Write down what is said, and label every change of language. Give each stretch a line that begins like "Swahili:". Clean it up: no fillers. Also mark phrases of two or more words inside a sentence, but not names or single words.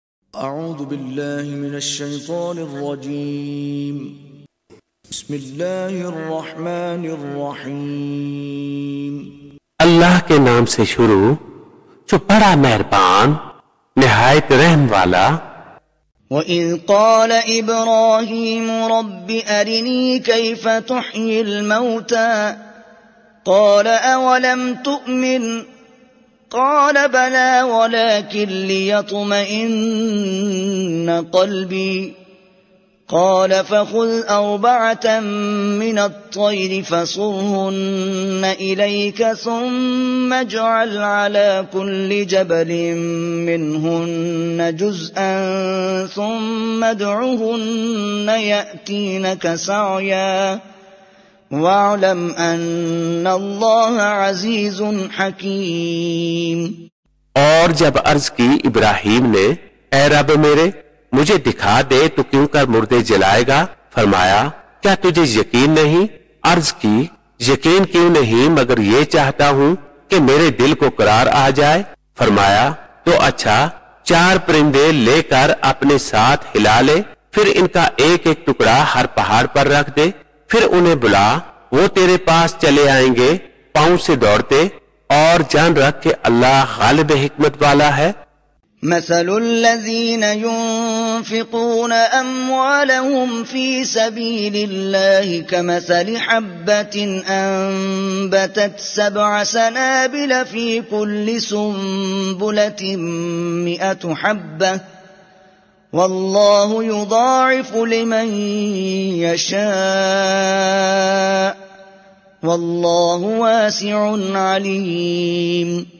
Arabic: أعوذ بالله من الشيطان الرجيم. بسم الله الرحمن الرحيم.
Urdu: اللہ کے نام سے شروع جو بڑا مہربان نہایت رحم والا.
Arabic: وإذ قال إبراهيم رب أرني كيف تحيي الموتى قال أولم تؤمن قال بلى ولكن ليطمئن قلبي قال فخذ أربعة من الطير فصرهن إليك ثم اجعل على كل جبل منهن جزءا ثم ادعهن يأتينك سعيا واعلم أن الله عزيز حكيم.
Urdu: اور جب عرض کی ابراہیم نے، اے رب میرے، مجھے دکھا دے تو کیوں کر مردے جلائے گا? فرمایا، کیا تجھے یقین نہیں؟ عرض کی، یقین کیوں نہیں، مگر یہ چاہتا ہوں کہ میرے دل کو قرار آ جائے. فرمایا، تو اچھا، 4 پرندے لے کر اپنے ساتھ ہلا لے، پھر ان کا ایک ایک ٹکڑا ہر پہاڑ پر رکھ دے، پھر انہیں بلا، وہ تیرے پاس چلے آئیں گے پاؤں سے دوڑتے، اور جان رکھ کے اللہ غالب حکمت والا ہے.
Arabic: مثل الذين ينفقون أموالهم في سبيل الله كمثل حبة أنبتت 7 سنابل في كل سنبلة مائة حبة والله يضاعف لمن يشاء والله واسع عليم.